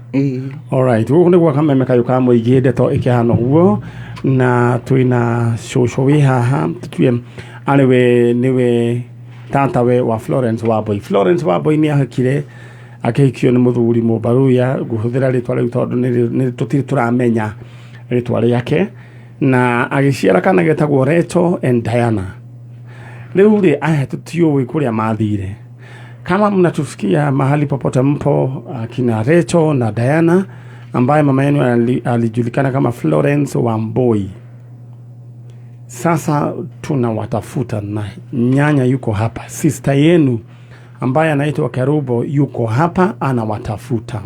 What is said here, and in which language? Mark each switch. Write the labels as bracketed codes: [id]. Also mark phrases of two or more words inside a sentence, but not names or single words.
[ki] Alright, guku niguo kameme kayo ka muigi ndeto ikihana guo na twina shosho wi haha tutie ariwe niwe tata we wa Florence Wambui. Florence Wambui ni ahakire akihikio ni muthuri Mũmbaruya guhuthira ritwa riu tondu ni tutiri turamenya ritwa riake na agiciara kana getagwo Rachel and Diana. Leo ri aya tutio kuria mathire. [sw] Kama mnatusikia mahali popote mpo akina Rachel na Diana ambaye mama yenu alijulikana kama Florence Wambui. Sasa tunawatafuta na nyanya yuko hapa. Sister yenu ambaye anaitwa Kerubo yuko hapa anawatafuta.